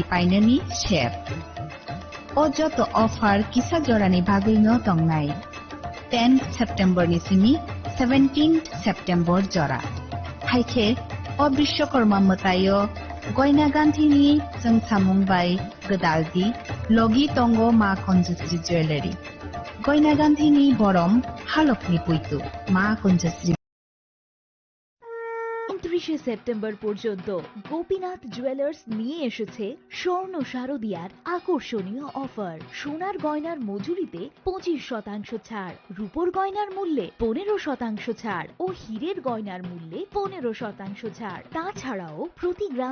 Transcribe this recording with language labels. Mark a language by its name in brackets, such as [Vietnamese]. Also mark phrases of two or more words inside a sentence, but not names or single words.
[Kok Borok] painani shep o joto offer kisa jorani bagui no tongnai 10 September ni simi 17 September jora haike o bishwakorma matayo goina ganthini jengsamung bai gedaldi logi tongo ma Kunjasri jewelry goina ganthini borom halokni puitu ma Kunjasri [Bangla] 29 সেপ্টেম্বর পর্যন্ত গোপীনাথ জুয়েলার্স নিয়ে এসেছে স্বর্ণ শারদিয়ার আকর্ষণীয় অফার সোনার গয়নার মজুরিতে 25% ছাড় রূপোর গয়নার মূল্যে 15% ছাড় ও হীরের গয়নার মূল্যে 15% ছাড় তাছাড়াও প্রতি গ্রাম